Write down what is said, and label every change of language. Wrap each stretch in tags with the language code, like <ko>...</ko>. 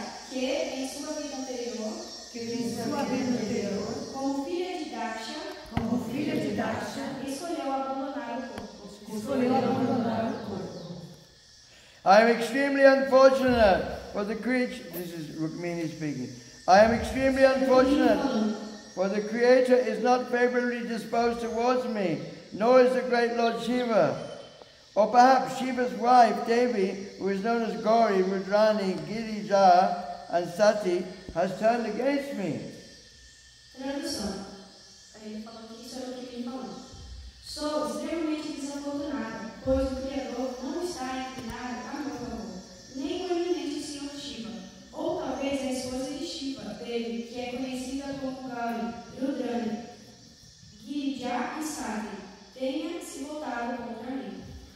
<pt>Que em sua vida anterior, como filha de Daksha, escolheu abandonar o corpo.</pt> <en>I am extremely unfortunate for the creature. This is Rukmini speaking. I am extremely unfortunate for the Creator is not favorably disposed towards me, nor is the great Lord Shiva. Or perhaps Shiva's wife, Devi, who is known as Gauri, Rudrani, Girija, and Sati, has turned against me.</en> <pt>Tradução. Aí ele falou que isso era o que ele falou. Sou extremamente desafortunada, pois o Criador não está inclinado a meu favor, nem o eminente Senhor Shiva, ou talvez a esposa de Shiva, dele, que é conhecida como Gauri, Rudrani, Girija e Sati, tenha se voltado contra mim.</pt>